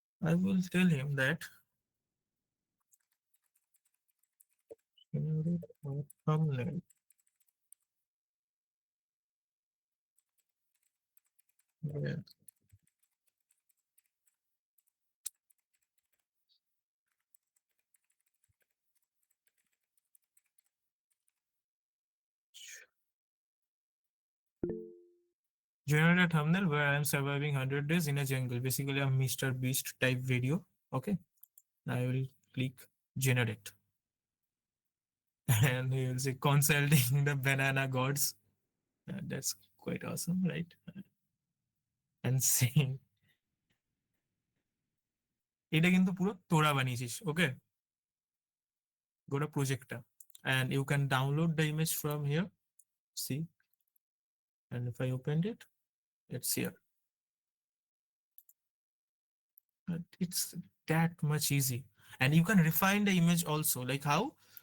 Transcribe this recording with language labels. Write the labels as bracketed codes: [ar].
[en] I will tell him that generate a thumbnail where generate a thumbnail where I'm surviving 100 days in a jungle, basically a Mr. Beast type video. Okay, I will click generate and he will say consulting the banana gods. That's quite awesome, right? And saying [bn] এটা কিন্তু পুরো তোরা বানিয়েছিস। [en] okay, [bn] গোটা প্রজেক্টটা, [en] and you can download the image from here. See, and if I opened it, it's here. It's that much easy. And you can refine the image also. Like how?